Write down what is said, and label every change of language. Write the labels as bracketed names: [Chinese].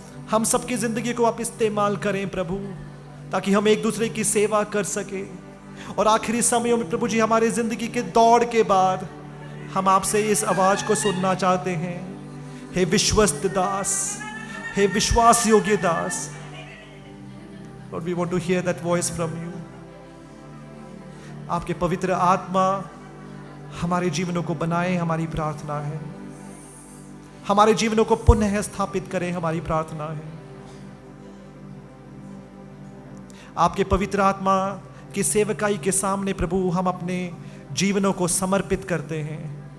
[Hindi] हम सबकी जिंदगी को आप इस्तेमाल करें प्रभु, ताकि हम एक दूसरे की सेवा कर सके। और आखिरी समयों में प्रभु जी हमारी जिंदगी के दौड़ के बाद हम आपसे इस आवाज को सुनना चाहते हैं, हे विश्वस्त दास, हे विश्वास योग्य दास। [English] Lord, we want to hear that voice from you. [Hindi] आपके पवित्र आत्मा हमारे जीवनों को बनाए, हमारी प्रार्थना है। हमारे जीवनों को पुनः स्थापित करें, हमारी प्रार्थना है। आपके पवित्र आत्मा की सेवकाई के सामने प्रभु हम अपने जीवनों को समर्पित करते हैं।